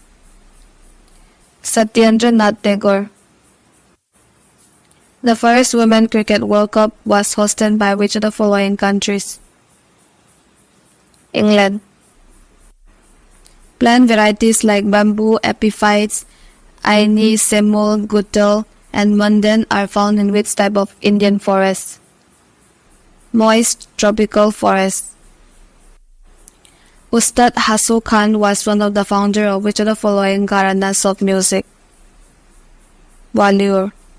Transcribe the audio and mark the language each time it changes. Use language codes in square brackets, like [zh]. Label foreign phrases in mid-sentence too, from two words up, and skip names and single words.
[en] Satyendra Nath Tagore. The first Women Cricket World Cup was hosted by which of the following countries? England. Plant varieties like bamboo, epiphytes, aini, semul, guttal, and mundan are found in which type of Indian forest? Moist tropical forest. Ustad Hasu Khan was one of the founders of which of the following gharanas of music? Bollywood.